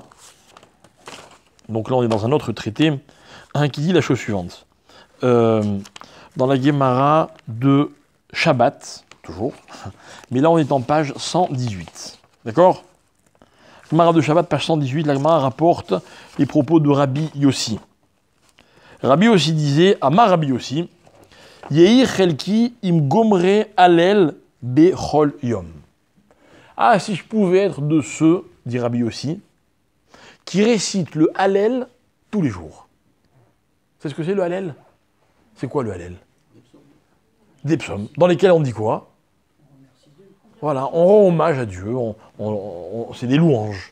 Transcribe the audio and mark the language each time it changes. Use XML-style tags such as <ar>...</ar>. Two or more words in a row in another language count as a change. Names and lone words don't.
<fr>Donc là, on est dans un autre traité, qui dit la chose suivante. Dans la Guémara de Shabbat, toujours, mais là, on est en page 118. D'accord? Guémara de Shabbat, page 118, la Guémara rapporte les propos de Rabbi Yossi.</fr> <he>Rabbi Yossi disait, אמר רבי יוסי, יהי חלקי עם גומרי הלל בכל יום.</he> <fr>Ah, si je pouvais être de ceux, dit Rabbi Yossi, qui récitent le Hallel tous les jours. C'est ce que c'est le Hallel? C'est quoi le Hallel? Des psaumes. Dans lesquels on dit quoi? Voilà, on rend hommage à Dieu, c'est des louanges.</fr>